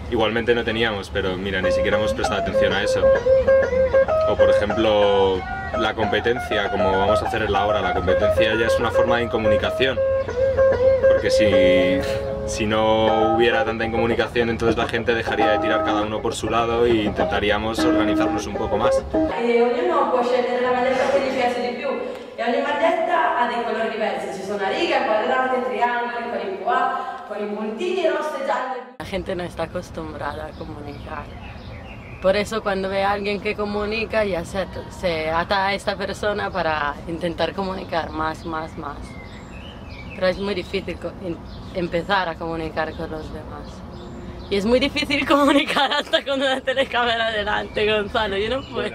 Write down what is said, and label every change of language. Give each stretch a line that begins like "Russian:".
Spanish: Igualmente no teníamos, pero mira, ni siquiera hemos prestado atención a eso. O por ejemplo, la competencia, como vamos a hacer en la hora, la competencia ya es una forma de incomunicación. Porque si no hubiera tanta incomunicación, entonces la gente dejaría de tirar cada uno por su lado e intentaríamos organizarnos un poco más.
Italian: Ognuno può scegliere la maniera che gli piace di più. E a varie maglietta ha dei colori diversi, ci sono righe, quadrate, triangoli, con i puntini rossi e gialli. La gente non sta acostumbrata a comunicare.
Spanish: Por eso cuando ve a alguien que comunica, ya se ata a esta persona para intentar comunicar más, más, más. Pero es muy difícil empezar a comunicar con los demás. Y es muy difícil comunicar hasta con una telecámara delante, Gonzalo, yo no puedo.